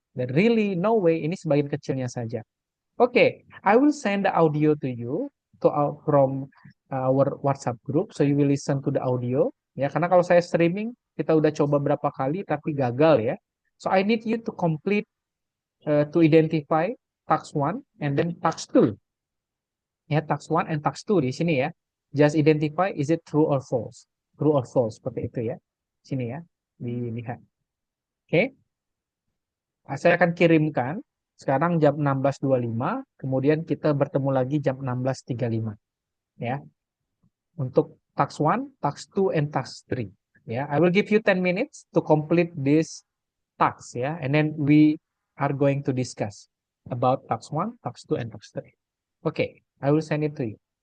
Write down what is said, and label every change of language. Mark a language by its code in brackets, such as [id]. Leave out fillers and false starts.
[id] Dan [en] really no way [id] ini sebagian kecilnya saja. [en] Okay, I will send the audio to you from our WhatsApp group, so you will listen to the audio. [id] Ya, karena kalau saya streaming kita udah coba berapa kali tapi gagal ya. [en] So I need you to complete to identify task 1 and then task 2. Ya, task 1 and task 2 [id] di sini ya. [en] Just identify is it true or false. True or false [id] seperti itu ya. Sini ya. Dilihat. Oke. Okay. Saya akan kirimkan sekarang jam 16.25, kemudian kita bertemu lagi jam 16.35 ya. Untuk [en] task 1, task 2 and task 3 [id] ya. [en] I will give you 10 minutes to complete this task ya, and then we are going to discuss about task 1, task 2 and task 3. Okay, I will send it to you.